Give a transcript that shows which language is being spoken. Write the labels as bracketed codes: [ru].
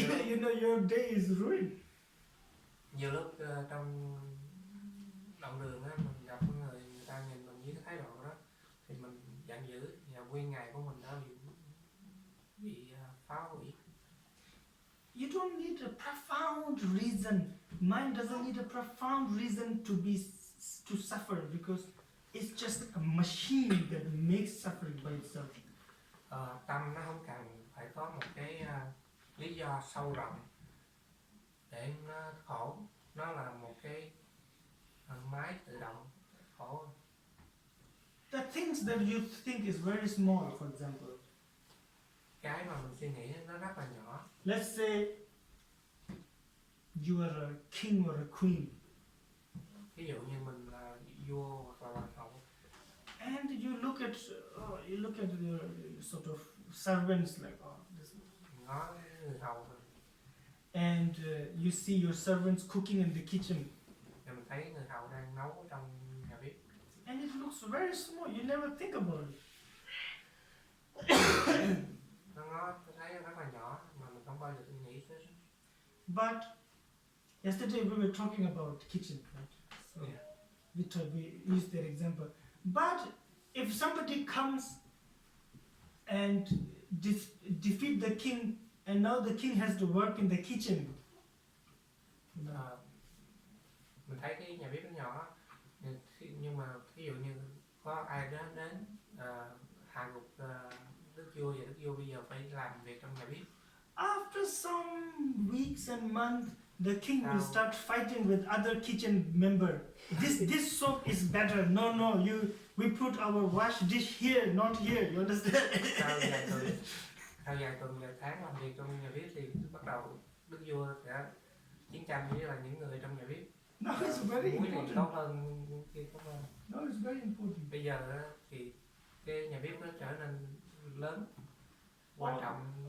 [en] You know your day is ruined. [vi] Nhiều lúc trong đoạn đường á, mình gặp người ta nhìn mình với cái thái độ đó, thì mình giận dữ, và nguyên ngày của mình đã bị phá hủy. [en] You don't need a profound reason. Mind doesn't need a profound reason to suffer, because it's just a machine that makes suffering by itself. [vi] Tâm nó không cần phải có một cái lý do sâu rộng để nó khổ, nó là một cái máy tự động khổ. [en] The things that you think is very small, for example. [vi] Cái mà mình suy nghĩ nó rất là nhỏ. [en] Let's say you are a king or a queen, [vi] Ví dụ như mình là vua hoặc là hoàng hậu. [en] and you look at your sort of servants like, oh, this. [vi] Ngó người hầu rồi. [en] And you see your servants cooking in the kitchen, [vi] Thì mình thấy người hầu đang nấu trong nhà bếp. [en] and it looks very small. You never think about it. [vi] Nó ngó thấy rất là nhỏ mà mình không bao giờ nghĩ tới. [en] But yesterday we were talking about kitchen, right? So Yeah. we used that example. But if somebody comes and defeat the king, and now the king has to work in the kitchen, [vi] Mình thấy cái nhà bếp nó nhỏ, nhưng mà ví dụ như có ai đó đến hạ gục đức vua, và đức vua bây giờ phải làm việc trong nhà bếp. [en] after some weeks and months, the king will start fighting with other kitchen member. This soap is better. No, We put our wash dish here, not here. You understand? [vi] sau vài tuần vài tháng làm việc trong nhà bếp thì bắt đầu đức vua sẽ chiến tranh với là những người trong nhà bếp. [en] No, it's very [vi] Muối này [en] important. [vi] tốt hơn kia tốt hơn. [en] No, it's very important. [vi] Bây giờ á, thì cái nhà bếp nó trở nên lớn, quan trọng.